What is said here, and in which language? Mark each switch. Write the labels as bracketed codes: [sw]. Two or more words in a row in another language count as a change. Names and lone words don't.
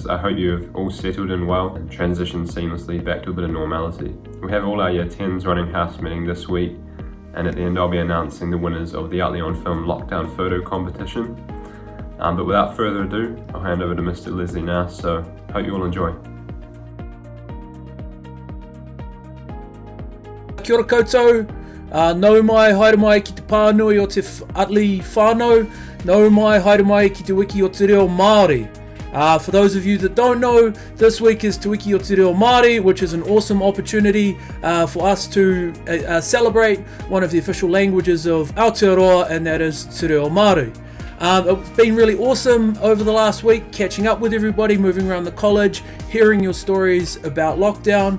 [en] I hope you have all settled in well and transitioned seamlessly back to a bit of normality. We have all our Year 10s running house meeting this week, and at the end I'll be announcing the winners of the Uttley on Film Lockdown Photo Competition. But without further ado, I'll hand over to Mr. Leslie now, so hope you all enjoy. [mi] Kia ora koutou, nau mai, haere mai ki te pānui o te Uttley Whānau, nau mai, haere mai ki te wiki o te reo Māori. [en] For those of you that don't know, this week is Te Wiki o Te Reo Māori, which is an awesome opportunity for us to celebrate one of the official languages of Aotearoa, and that is Te Reo Māori. It's been really awesome over the last week, catching up with everybody, moving around the college, hearing your stories about lockdown.